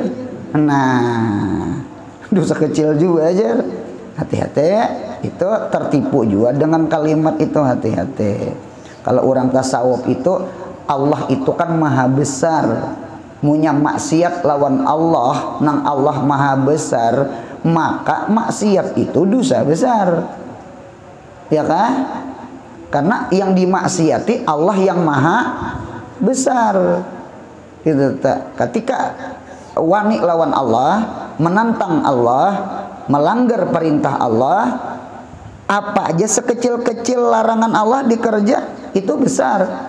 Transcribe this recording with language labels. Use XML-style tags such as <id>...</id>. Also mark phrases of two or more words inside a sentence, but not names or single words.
<id>Nah, dosa kecil juga aja. Hati-hati, itu tertipu juga dengan kalimat itu, hati-hati. Kalau orang tasawuf itu Allah itu kan maha besar.</id> <bjn>Munya maksiat lawan Allah, nang Allah maha besar, maka maksiat itu dosa besar.</bjn> <id>Ya kan? Karena yang dimaksiati Allah yang maha besar. Gitu. Ketika wani lawan Allah, menantang Allah, melanggar perintah Allah, apa aja sekecil-kecil larangan Allah dikerja itu besar.</id>